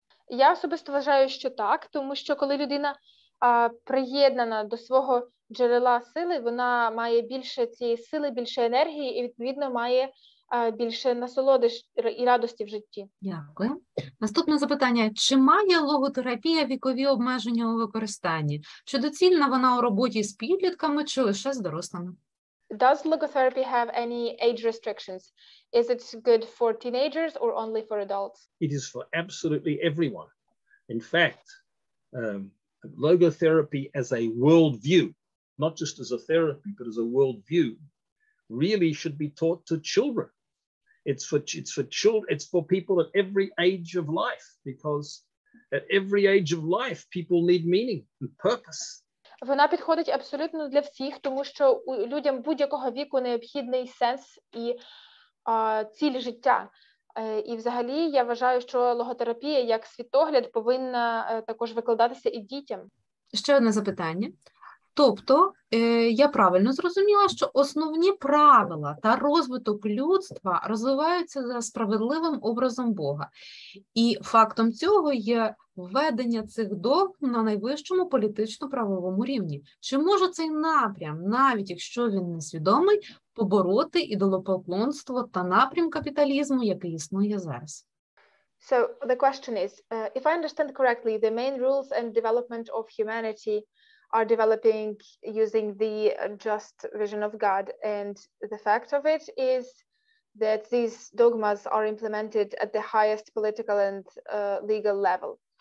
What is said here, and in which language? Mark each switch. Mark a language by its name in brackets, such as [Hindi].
[Ukrainian] Я особисто вважаю, що так, тому що коли людина приєднана до свого джерела сили, вона має більше цієї сили, більше енергії і, відповідно, має більше насолоди і радості в житті. Дякую. Наступне запитання. Чи має логотерапія вікові обмеження у використанні? Чи доцільна вона у роботі з підлітками, чи лише з дорослими? [English] Does logotherapy have any age restrictions? Is it good for teenagers or only for adults? It is for absolutely everyone. In fact, logotherapy as a worldview, not just as a therapy, but as a worldview, really should be taught to children. It's for children. It's for people at every age of life, because at every age of life, people need meaning and purpose. [Ukrainian] Вона підходить абсолютно для всіх, тому що людям будь-якого віку необхідний сенс і ціль життя. І взагалі я вважаю, що логотерапія як світогляд повинна також викладатися і дітям. Ще одне запитання. Тобто, я правильно зрозуміла, що основні правила та розвиток людства розвиваються за справедливим образом Бога. І фактом цього є введення цих догм на найвищому політично-правовому рівні. Чи може цей напрям, навіть якщо він несвідомий, побороти ідолопоклонство та напрям капіталізму, який існує зараз? [English] So the question is, if I understand correctly, the main rules and development of humanity are developing using the just vision of God. And the fact of it is that these dogmas are implemented at the highest political and legal level.